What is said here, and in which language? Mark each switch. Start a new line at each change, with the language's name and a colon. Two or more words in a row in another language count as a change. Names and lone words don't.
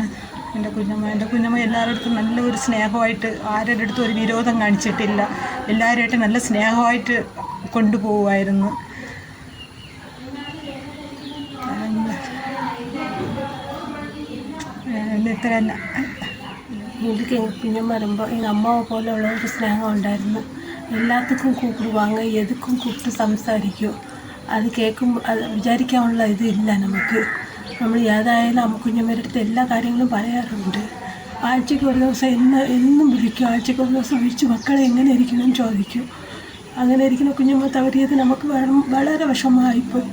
Malayalam: എൻ്റെ കുഞ്ഞമ്മ എല്ലാവരുടെ അടുത്തും നല്ലൊരു സ്നേഹമായിട്ട്, ആരുടെ അടുത്തും ഒരു വിരോധം കാണിച്ചിട്ടില്ല. എല്ലാവരുമായിട്ട് നല്ല സ്നേഹമായിട്ട് കൊണ്ടുപോകുമായിരുന്നു. ഇത്ര തന്നെ. എനിക്ക് കുഞ്ഞമ്മ വരുമ്പോൾ
Tamil: எங்கள் அம்மாவை போல உள்ள ஒரு ஸ்நேகம்
Malayalam: ഉണ്ടായിരുന്നു.
Tamil: எல்லாத்துக்கும் கூப்பிடுவாங்க, எதுக்கும் கூப்பிட்டு സംസാരിക്കും.
Malayalam: അത് കേൾക്കുമ്പോൾ അത് വിചാരിക്കാനുള്ള ഇത് ഇല്ല നമുക്ക്. നമ്മൾ ഏതായാലും കുഞ്ഞമ്മയുടെ അടുത്ത് എല്ലാ കാര്യങ്ങളും പറയാറുണ്ട്. ആഴ്ചയ്ക്ക് ഒരു ദിവസം എന്നും വിളിക്കും. ആഴ്ചയ്ക്ക് ഒരു ദിവസം വിളിച്ച് മക്കളെ എങ്ങനെ ഇരിക്കണം ചോദിക്കും. അങ്ങനെ ഇരിക്കുന്ന കുഞ്ഞമ്മ തവറിയത് നമുക്ക് വളരെ വിഷമമായിപ്പോയി.